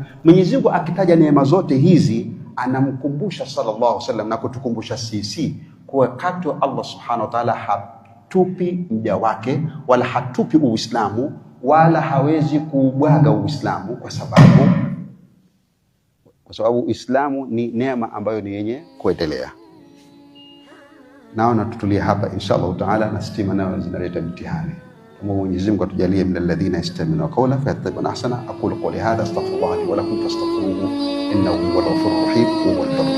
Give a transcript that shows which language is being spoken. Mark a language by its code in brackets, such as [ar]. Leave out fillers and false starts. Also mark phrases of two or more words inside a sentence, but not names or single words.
[sw] Mwenyezi Mungu akitaja neema zote hizi anamkumbusha [ar] صلى الله عليه وسلم [sw] na kutukumbusha sisi kwa wakati Allah [ar] سبحانه وتعالى [sw] hatupi mja wake wala hatupi Uislamu wala hawezi kuubwaga Uislamu kwa sababu Uislamu ni neema ambayo ni yenye kuendelea. naona tutulie hapa [ar] إن شاء الله تعالى, [sw] na stima nayo zinaleta mtihani. Mwenyezi Mungu atujalie [ar] من الذين يستمعون القول فيتبعون أحسنه. أقول قولي هذا أستغفر الله لي ولكم فاستغفروه إنه هو الغفور الرحيم.